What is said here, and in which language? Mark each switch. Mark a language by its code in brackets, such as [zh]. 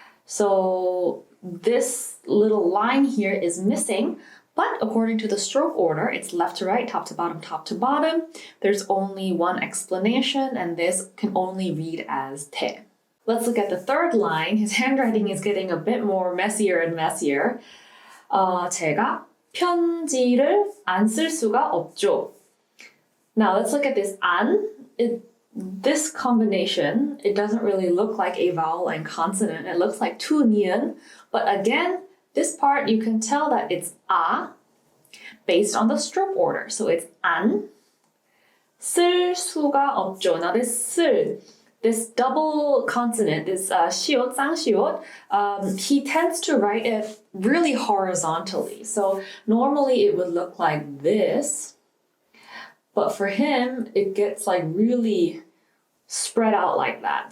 [en] So this little line here is missing, but according to the stroke order, it's left to right, top to bottom, top to bottom. There's only one explanation, and this can only read as 대. Let's look at the third line. His handwriting is getting a bit more messier and messier. [ko] 제가 편지를 안 쓸 수가 없죠. [en] Now let's look at this 안. This combination, it doesn't really look like a vowel and consonant. It looks like two 니은. But again, this part, you can tell that it's 아 based on the stroke order. So it's [ko] 안 쓸 수가 없죠. [en] Now this 쓸, this double consonant, this 시옷, 쌍시옷, he tends to write it really horizontally. So normally it would look like this. But for him, it gets like really spread out like that.